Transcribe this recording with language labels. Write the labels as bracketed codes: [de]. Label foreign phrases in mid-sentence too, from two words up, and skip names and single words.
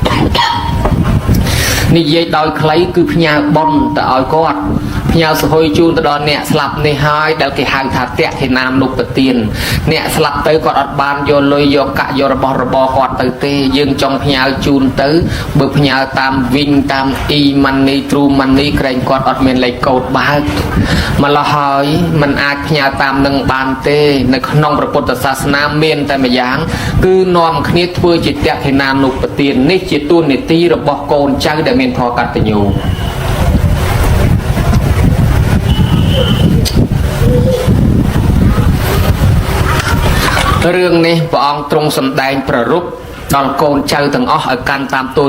[km] និយាយដោយខ្លីគឺផ្ញើបុណ្យទៅឲ្យគាត់ផ្ញើសហុយជូនទៅដល់អ្នកស្លាប់នេះហើយដែលគេហៅថាតក្កិណានុប្ប ទានអ្នកស្លាប់ទៅគាត់អត់បានយកលុយយកកាក់យករបស់របរគាត់ទៅទេយើងចង់ផ្ញើជូនទៅបើផ្ញើតាមវិញតាម [en] e-money true money [km] ក្រែងគាត់អត់មានលេខកូដបើកម្ល៉េះហើយมันអាចផ្ញើតាមនឹងបានទេនៅក្នុងព្រះពុទ្ធសាសនាមានតែម្យ៉ាងគឺនាំគ្នាធ្វើជាតក្កិណានុប្បទាននេះជាទួនាទីរបស់កូនចៅដែលមានធម៌កតញ្ញូ រឿងនេះព្រះអង្គទ្រង់សម្ដែងប្ររពដល់កូនចៅទាំងអស់ឲ្យកាន់តាមតួ